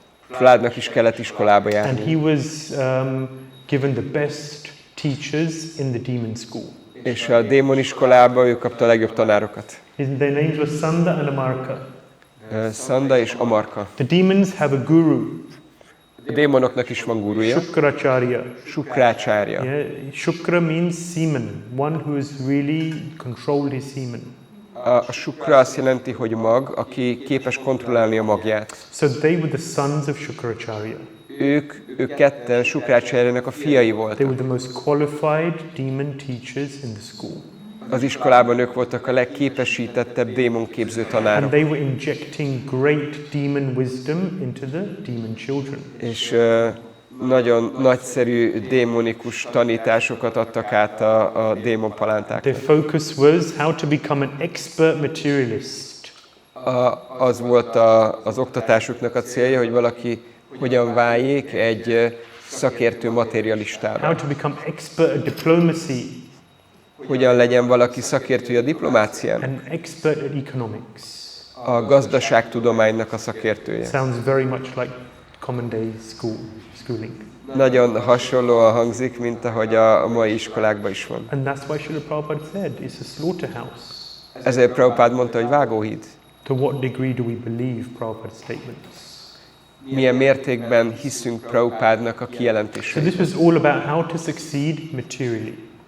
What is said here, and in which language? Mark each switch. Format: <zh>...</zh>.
<hu>Prahládnak is kellett iskolába járni.</hu> <en>And he was given the best teachers in the demon school.</en> <hu>És a démon iskolába ő kapta a legjobb tanárokat.</hu> <en>Their names were Sanda and Amarka.</en> <hu>Sanda és Amarka.</hu> <en>The demons have a guru.</en> <hu>A démonoknak is van gurúja.</hu> <en>Shukracharya.</en> <hu>Shukrácharya.</hu> <en>Yeah, Shukra means semen, one who has really controlled his semen.</en> <hu>A Shukra azt jelenti, hogy mag, aki képes kontrollálni a magját.</hu> <en>So they were the sons of Shukracharya.</en> <hu>Ők ketten Shukrácharjának a fiai</hu> <en>They</en> <hu>voltak.</hu> <en>were the most qualified demon teachers in the school.</en> <hu>Az iskolában ők voltak a legképesítettebb démonképző</hu> <en>And</en> <hu>tanárok.</hu> <en>they were injecting great demon wisdom into the demon children.</en> <hu>És nagyon nagyszerű démonikus tanításokat adtak át a démon palántáknak.</hu> <en>Their focus was how to become an expert materialist.</en> <hu>Az volt az oktatásuknak a célja, hogy valaki hogyan váljék egy szakértő materialistává.</hu> <en>How to become expert at diplomacy</en> <hu>Hogyan legyen valaki szakértő a diplomácián.</hu> <en>and expert at economics.</en> <hu>A gazdaságtudománynak a szakértője.</hu> <en>Sounds very much like common day schooling.</en> <hu>Nagyon hasonlóan hangzik, mint ahogy a mai iskolákban is van.</hu> <en>And that's why Srila Prabhupada said it's a slaughterhouse.</en> <hu>Ezért Prabhupád mondta, hogy vágóhíd.</hu> <en>To what degree do we believe Prabhupada's statements?</en> <hu>Milyen mértékben hiszünk Prabhupádnak a</hu> <en>So</en> <hu>kijelentését.</hu> <en>this was all about how to succeed materially.</en>